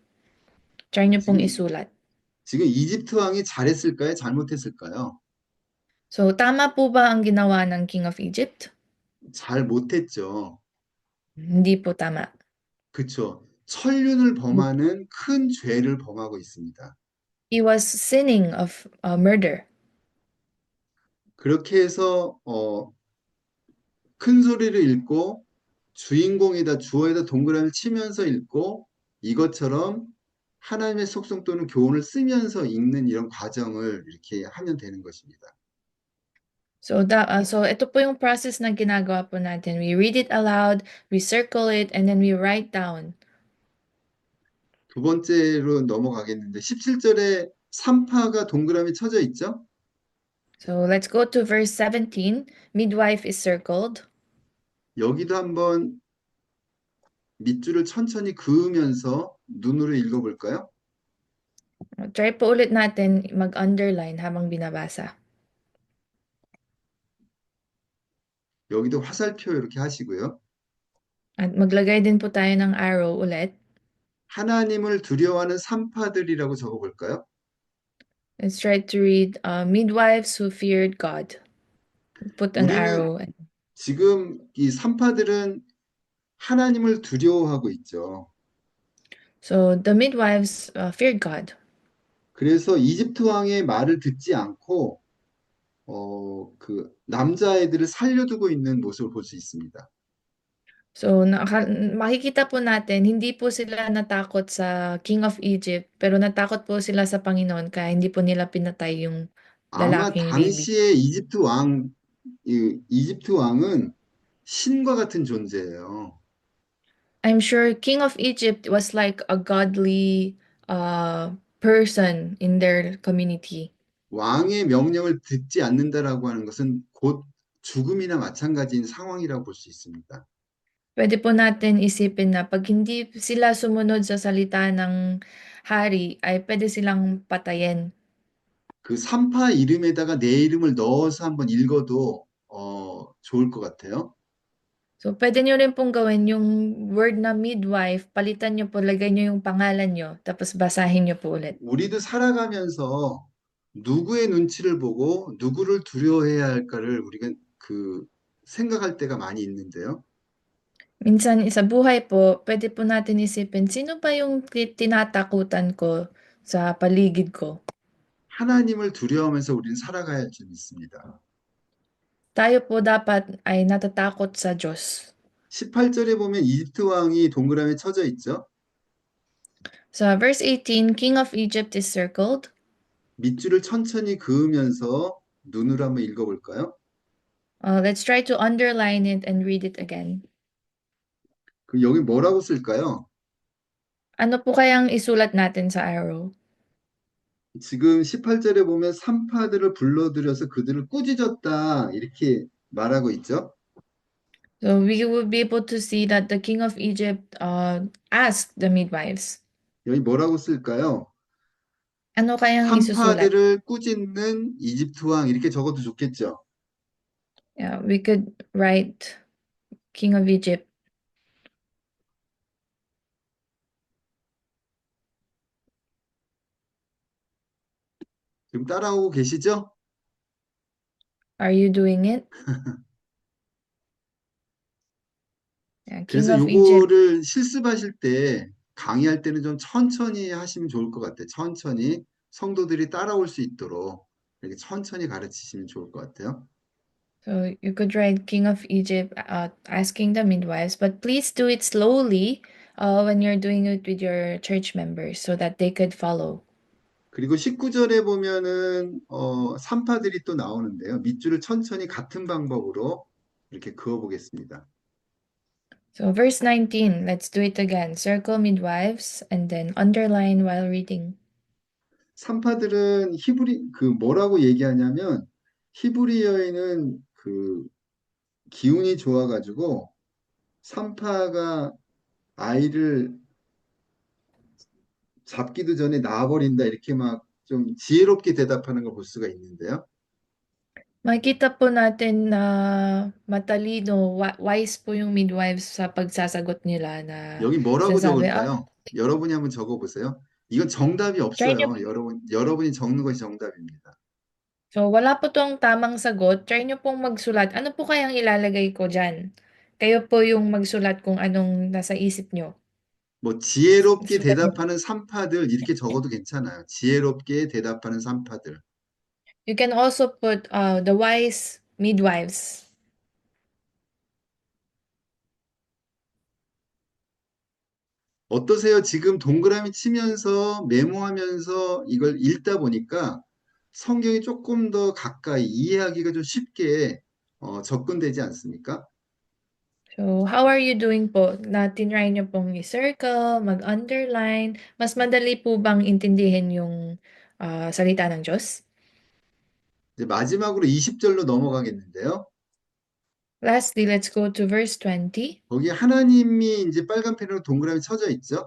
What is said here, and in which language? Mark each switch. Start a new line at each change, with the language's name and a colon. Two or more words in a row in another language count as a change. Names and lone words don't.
Filipino: Try nyo pong isulat.
Korean: 지금 이집트 왕이 잘했을까요? 잘못했을까요?
Filipino: So, tama po ba ang ginawa ng
English: King of Egypt?
Korean: 잘 못했죠.
Filipino: Hindi po tama.
Korean: 그쵸. 천륜을 범하는 큰 죄를 범하고 있습니다.
English: He was sinning of murder.
Korean: 그렇게 해서 큰 소리를 읽고 주어에다 동그라미를 치면서 읽고 이것처럼 하나님의 속성 또는 교훈을 쓰면서 읽는 이런 과정을 이렇게 하면 되는 것입니다.
Filipino: So, so ito po yung process na ginagawa po natin.
English: We read it aloud, we circle it, and then we write down.
Korean: 두 번째로 넘어가겠는데 17절에 산파가 동그라미 쳐져 있죠?
English: So, let's go to verse 17. Midwife is circled.
Korean: 여기도 한번 밑줄을 천천히 그으면서 눈으로 읽어볼까요?
Filipino: Try po ulit natin mag-underline habang binabasa.
Korean: 여기도 화살표 이렇게 하시고요.
Filipino: At maglagay din po tayo ng arrow ulit.
Korean: 하나님을 두려워하는 산파들이라고 적어볼까요?
English: Let's try to read midwives who feared God. Put an
Korean: 우리는
English: arrow.
Korean: 지금 이 산파들은 하나님을 두려워하고 있죠.
English: So the midwives feared God.
Korean: 그래서 이집트 왕의 말을 듣지 않고 그 남자애들을 살려두고 있는 모습을 볼 수 있습니다.
Filipino: So makikita po natin, hindi po sila natakot sa
English: King of Egypt,
Filipino: pero natakot po sila sa Panginoon kaya hindi po nila pinatay yung
Korean: 아마
Filipino: lalaking baby.
Korean: 당시에 이집트 왕은 신과 같은 존재예요.
English: I'm sure King of Egypt was like a godly person in their community.
Korean: 왕의 명령을 듣지 않는다라고 하는 것은 곧 죽음이나 마찬가지인 상황이라고 볼 수 있습니다.
Filipino: Pwede po natin isipin na pag hindi sila sumunod sa salita ng hari, ay pwede silang patayin.
Korean: 그 산파 이름에다가 내 이름을 넣어서 한번 읽어도 좋을 것 같아요.
Filipino: So, pwede nyo rin pong gawin yung word na midwife, palitan nyo po, lagay nyo yung pangalan nyo, tapos basahin nyo po ulit.
Korean: 우리도 살아가면서 누구의 눈치를 보고 누구를 두려워해야 할까를 우리가 생각할 때가 많이 있는데요.
Filipino: Minsan sa buhay po, pwede po natin isipin, sino ba yung tinatakutan ko sa paligid ko?
Korean: 하나님을 두려워하면서 우리는 살아가야 할 줄 믿습니다.
Filipino: Tayo po dapat ay natatakot sa Diyos.
Korean: 18절에 보면 이집트 왕이 동그라미 쳐져 있죠.
Filipino: Sa verse 18,
English: King of Egypt is circled.
Korean: 밑줄을 천천히 그으면서 눈으로 한번 읽어볼까요?
English: Let's try to underline it and read it again.
Korean: 여기 뭐라고 쓸까요?
Filipino: Ano po kayang isulat natin sa arrow?
Korean: 지금 18절에 보면 산파들을 불러들여서 그들을 꾸짖었다 이렇게 말하고 있죠.
English: So we will be able to see that the king of Egypt asked the midwives.
Korean: 여기 뭐라고 쓸까요?
Filipino: Ano kayang isusulat?
Korean: 산파들을 꾸짖는 이집트 왕 이렇게 적어도 좋겠죠.
English: Yeah, we could write king of Egypt.
Korean: 지금 따라오고 계시죠?
English: Are you doing it? Yeah, king
Korean: 그래서
English: of Egypt.
Korean: 요거를 실습하실 때 강의할 때는 좀 천천히 하시면 좋을 것 같아요. 천천히 성도들이 따라올 수 있도록 이렇게 천천히 가르치시면 좋을 것 같아요.
English: So you could write king of Egypt asking the midwives, but please do it slowly when you're doing it with your church members so that they could follow.
Korean: 그리고 19절에 보면은 산파들이 또 나오는데요. 밑줄을 천천히 같은 방법으로 이렇게 그어 보겠습니다.
English: So verse 19, let's do it again. Circle midwives and then underline while reading.
Korean: 산파들은 히브리 뭐라고 얘기하냐면 히브리어에는 기운이 좋아가지고 산파가 아이를 잡기도 전에 낳아버린다 이렇게 막 좀 지혜롭게 대답하는 걸 볼 수가 있는데요.
Filipino: Makita po natin na matalino, wise po yung midwives sa pagsasagot nila na
Korean: 여기 뭐라고
Filipino: sinasabi,
Korean: 적을까요? 여러분이 한번 적어보세요. 이건 정답이
Filipino: try niyo.
Korean: 없어요. 여러분이 적는 것이 정답입니다.
Filipino: So, wala po tong tamang sagot. Try nyo pong magsulat. Ano po kayang ilalagay ko dyan? Kayo po yung magsulat kung anong nasa isip nyo.
Korean: 뭐 지혜롭게
Filipino: Sulat niyo.
Korean: 대답하는 산파들 이렇게 적어도 괜찮아요. 지혜롭게 대답하는 산파들.
English: You can also put the wise midwives.
Korean: 어떠세요? 지금 동그라미 치면서 메모하면서 이걸 읽다 보니까 성경이 조금 더 가까이 이해하기가 좀 쉽게 접근되지 않습니까?
English: So, how are you doing po?
Filipino: Na tinry nyo pong i-circle, mag-underline. Mas madali po bang intindihin yung salita ng Diyos?
Korean: 이제 마지막으로 20절로 넘어가겠는데요.
English: Lastly, let's go to verse 20.
Korean: 거기 하나님이 이제 빨간 펜으로 동그라미 쳐져 있죠.